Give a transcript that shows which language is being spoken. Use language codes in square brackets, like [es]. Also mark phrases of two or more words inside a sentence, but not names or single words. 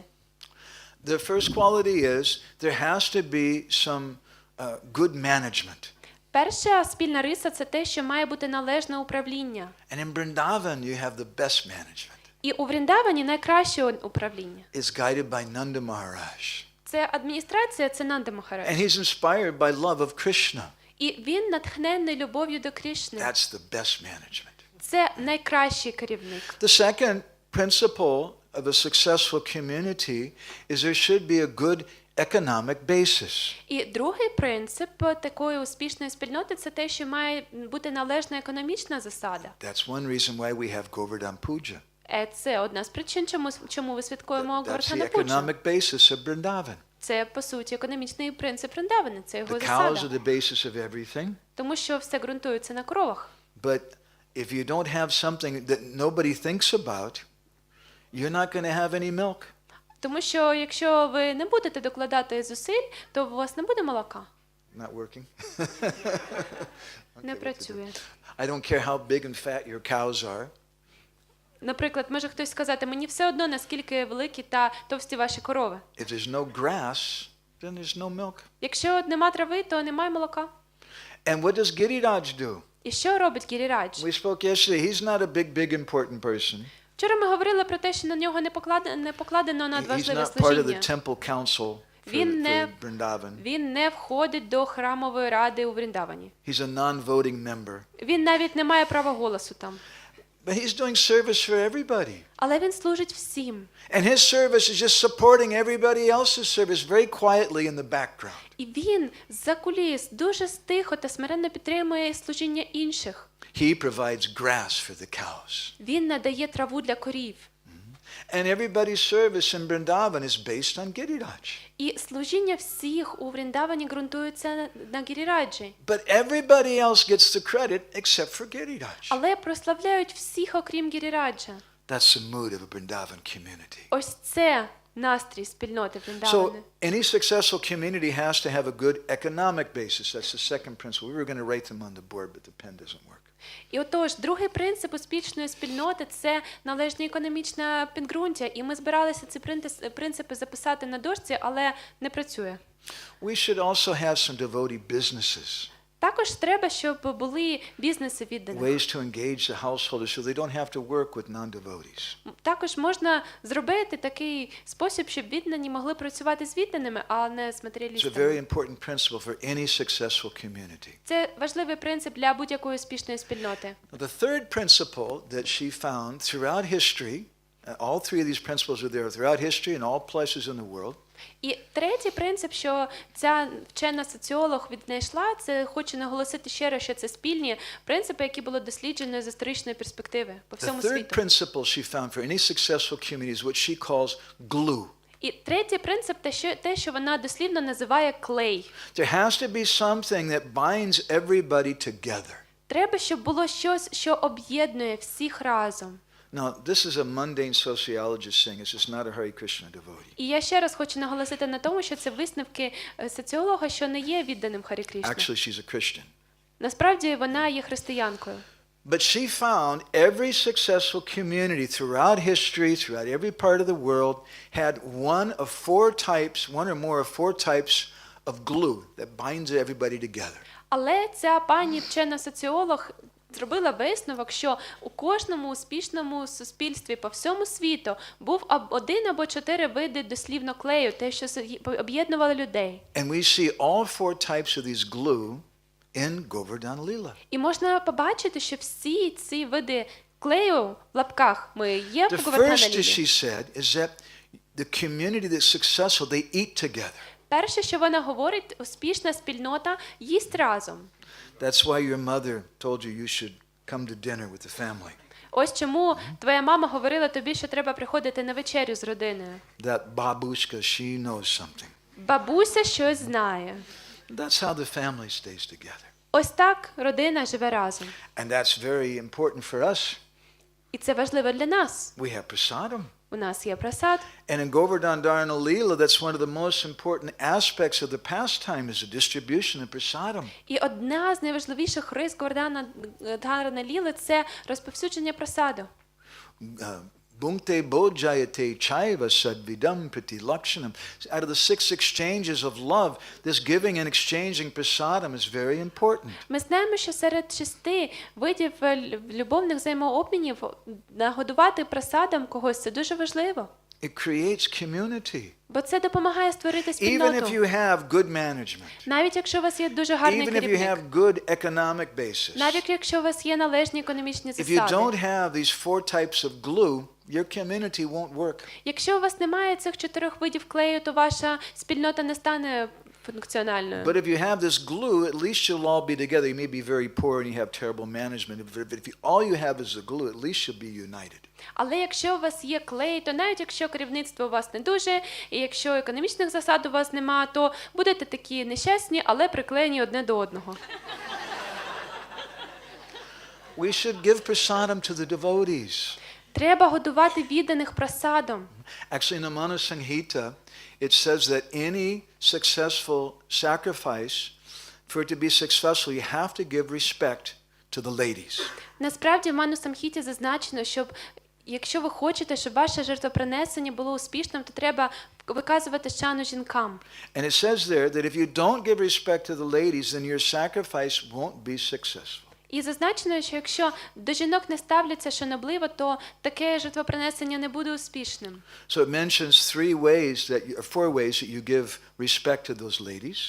[en] The first quality is there has to be some good management. [uk] Перша спільна риса – це те, що має бути належне управління. [en] And in Vrindavan you have the best management. [uk] І у Вріндавані найкраще управління. [en] It's guided by Nanda Maharaj. [uk] Це адміністрація, це Нанда Махарадж. [en] And he's inspired by love of Krishna. [uk] І він натхнений любов'ю до Крішни. [en] That's the best management. [uk] Це найкращий керівник. [en] The second principle of a successful community is there should be a good economic basis. [uk] І другий принцип такої успішної спільноти – це те, що має бути належна економічна засада. [en] That's one reason why we have Govardhan Puja. [uk] Це одна з причин, чому ви святкуємо [en] That's the [uk] Говардхана Пуджу. [en] economic basis of Vrindavan. [uk] Це, по суті, економічний принцип Вриндавана, це його [en] The cows are [uk] засада. [en] the basis of everything. [uk] Тому що все ґрунтується на коровах. [en] But if you don't have something that nobody thinks about, you're not going to have any milk. [uk] Тому що якщо ви не будете докладати зусиль, то у вас не буде молока. [en] Not working? [uk] Не працює. [en] I don't care how big and fat your cows are. [uk] Наприклад, може хтось сказати, мені все одно, наскільки великі та товсті ваші корови. [en] If there's no grass, then there's no milk. [uk] Якщо нема трави, то немає молока. [en] And what does Giriraj do? [uk] І що робить Гірірадж? [en] We spoke yesterday. He's not a big important person. [uk] Вчора ми говорили про те, що на нього не покладено надважливе [en] He's not part of the [uk] служіння. [en] temple council for [uk] Він [en] Vrindavan. [uk] не входить до храмової ради у Вріндавані. [en] He's a non-voting member. [uk] Він навіть не має права голосу там. [en] But he's doing service for everybody. [uk] Але він служить всім. [en] And his service is just supporting everybody else's service very quietly in the background. [uk] І він з-за куліс дуже тихо та смиренно підтримує служіння інших. [en] He provides grass for the cows. [uk] Він надає траву для корів. [en] And everybody's service in Vrindavan is based on Giriraj. [uk] І служіння всіх у Вріндавані ґрунтується на Гіріраджі. [en] But everybody else gets the credit except for Giriraj. [uk] Але прославляють всіх, окрім Гіріраджа. [en] That's the mood of a Vrindavan community. [uk] Ось це настрій спільноти [en] So [uk] Вріндавани. [en] any successful community has to have a good economic basis. That's the second principle. We were going to write them on the board, but the pen doesn't work. [uk] І отож, другий принцип успішної спільноти – це належне економічне підґрунтя. І ми збиралися ці принципи записати на дошці, але не працює. [en] We should also have some devotee businesses. [uk] Також треба, щоб були бізнеси відданих. [en] Ways to engage the householders so they don't have to work with non-devotees. [uk] Також можна зробити такий спосіб, щоб віддані могли працювати з відданими, а не з [en] It's a [uk] матеріалістами. [en] very important principle for any successful community. [uk] Це важливий принцип для будь-якої успішної спільноти. [en] The third principle that she found throughout history, all three of these principles are there throughout history in all places in the world. [uk] І третій принцип, що ця вчена соціолог віднайшла, це хочу наголосити ще раз, що це спільні принципи, які були досліджені з історичної перспективи по [en] The [uk] всьому [en] third [uk] світу. [en] principle she found for any successful community is what she calls glue. [uk] І третій принцип те, що вона дослівно називає клей. [en] There has to be something that binds everybody together. [uk] Треба, щоб було щось, що об'єднує всіх разом. [en] Now, this is a mundane sociologist saying this is not a Hare Krishna devotee. [uk] І я ще раз хочу наголосити на тому, що це висновки соціолога, що не є відданим Харі Крішні. [en] Actually, she's a Christian. [uk] Насправді вона є християнкою. [en] But she found every successful community throughout history, throughout every part of the world, had one or more of four types of glue that binds everybody together. [uk] Але ця пані вчена соціолог зробила висновок, що у кожному успішному суспільстві по всьому світу був один або 4 види дослівно клею, те, що об'єднувало людей. [en] And we see all four types of these glue in Govardhan Lila. [uk] І можна побачити, що всі ці види клею в лапках ми є в [en] The [uk] Говардхана [en] first, as she [uk] Лілі. [en] said, is that the community that's successful, they eat together. [uk] Перше, що вона говорить, успішна спільнота їсть разом. [en] That's why your mother told you you should come to dinner with the family. [uk] Ось чому твоя мама говорила тобі, що треба приходити на вечерю з родиною. [en] That babushka, she knows something. [uk] Бабуся щось знає. [en] That's how the family stays together. [uk] Ось так родина живе разом. [en] And that's very important for us. [uk] І це важливо для нас. [en] We have prasadam. [uk] У нас є прасад. [en] And in Govardhan Dharana Leela, that's one of the most important aspects of the pastime is the distribution of prasadam. [uk] І одна з найважливіших рис Говардхана Дharana Ліли – це розповсюдження прасаду. [sa] भुङ्क्ते बोधयते चैव षड्विधं प्रीति लक्षणम्. [en] Out of the 6 exchanges of love, this giving and exchanging prasadam is very important. [uk] Ми знаємо, що серед 6 видів любовних взаємообмінів нагодувати прасадом когось – це дуже важливо. [en] It creates community. [uk] Бо це допомагає створити [en] Even if [uk] спільноту. [en] you have good management, [uk] Навіть якщо у вас є дуже гарний [en] even if you [uk] керівник, [en] have good economic basis, [uk] навіть якщо у вас є належні економічні [en] if you don't [uk] засади, [en] have these 4 types of glue, your community won't work. [uk] якщо у вас немає цих 4 видів клею, то ваша спільнота не стане функціональною. [en] But if you have this glue, at least you'll all be together. You may be very poor and you have terrible management. If all you have is the glue, at least you'll be united. [uk] Але якщо у вас є клей, то навіть якщо керівництво у вас не дуже, і якщо економічних засад у вас нема, то будете такі нещасні, але приклеєні одне до одного. [en] We should give prasadam to the devotees. [uk] Треба годувати відданих прасадом. [en] Actually, in the Manu Samhita, it says that any successful sacrifice, for it to be successful, you have to give respect to the ladies. [uk] Насправді в Ману Самхіті зазначено, щоб якщо ви хочете, щоб ваше жертвопринесення було успішним, то треба виказувати шану жінкам. [en] And it says there that if you don't give respect to the ladies, then your sacrifice won't be successful. [uk] І зазначено, що якщо до жінок не ставляться шанобливо, то таке жертвопринесення не буде успішним. [en] So it mentions 4 ways that you give respect to those ladies.